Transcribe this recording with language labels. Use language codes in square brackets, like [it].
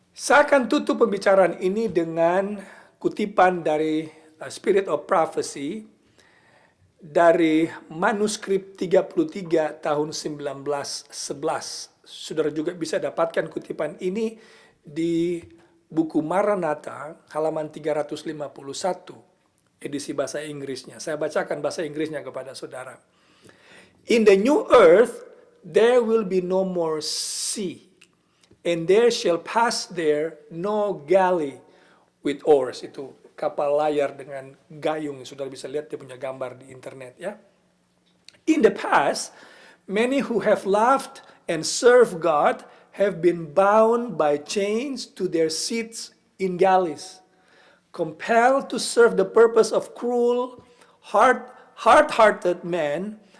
[id] Saya akan tutup pembicaraan ini dengan kutipan dari Spirit of Prophecy dari manuskrip 33 tahun 1911. Saudara juga bisa dapatkan kutipan ini di buku Maranatha halaman 351, edisi bahasa Inggrisnya. Saya bacakan bahasa Inggrisnya kepada saudara. [en] In the new earth there will be no more sea, and there shall pass there no galley with oars. [id] Itu kapal layar dengan gayung. Saudara bisa lihat, dia punya gambar di internet ya. [en] In the past, many who have loved and served God have been bound by chains to their seats in galleys, compelled to serve the purpose of cruel, hard-hearted men.